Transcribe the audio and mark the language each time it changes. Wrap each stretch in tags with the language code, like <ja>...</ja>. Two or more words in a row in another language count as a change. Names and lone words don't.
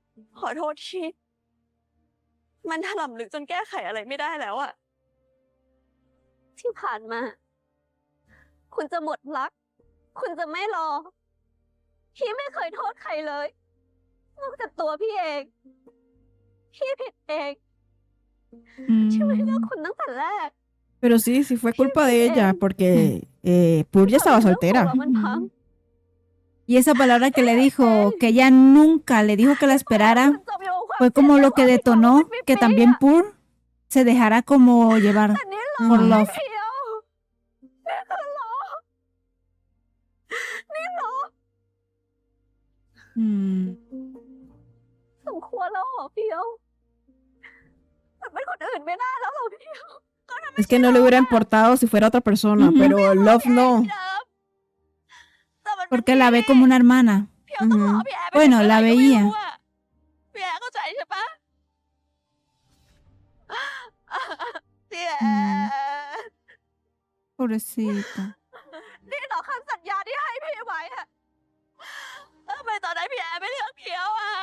<th>ขอโทษที่มันถล่มลึกจนแก้ไขอะไรไม่ได้แล้วอะที่ผ่านมา คุณจะหมดรัก คุณจะไม่รอ พี่ไม่เคยโทษใครเลย นอกจากตัวพี่เอง พี่ผิดเอง ที่ไม่เลือกคุณตั้งแต่แรก</th> <es>Pero sí, sí fue culpa de ella, porque Pur ya estaba</es> <th>เรื่องของ</th> <es>soltera.</es> <th>เรามันพัง</th> <es>Y esa palabra que le dijo, que ella nunca le dijo que la esperara,</es> <th>คุณจมอยู่กับความ</th> <es>fue como lo que</es> <th>เสียใจความผิดหวัง</th> <es>detonó</es> <th>เป็น</th> <es>que</es> <th>ปีๆ</th> <es>también อะ Pur se dejara como llevar</es> <th>แต่นี่หรอ</th> <es>por</es> <th>ไม่</th> <es>love.</es> <th>เพียวนี่คือหรอนี่หรอ Mm. สมควรแล้วเหรอเพียวแต่เป็นคนอื่นไม่ได้แล้วเหรอเพียว</th> <es>Es que no le hubiera importado si fuera otra persona, Ujú. pero Love no.</es> <th>แต่มันเป็น</th> <es>Porque la ve como una hermana.</es> <th>เพียวต้องรอ Ujú. พี่แอร์ไป</th> <es>Bueno,</es> <th>ถึงเมื่อไห</th> <es>la</es> <th>ร่ก็ไม่</th> <es>veía.</es> <th>รู้อะพี่แอร์เข้าใจใช่ปะพี่แอ อืม ร์</th> <es>Pobrecita.</es> <th>นี่เหรอคำสัญญาที่ให้พี่ไว้อะทำไมตอนนั้นพี่แอร์ไม่เลือกเพียวอะ</th>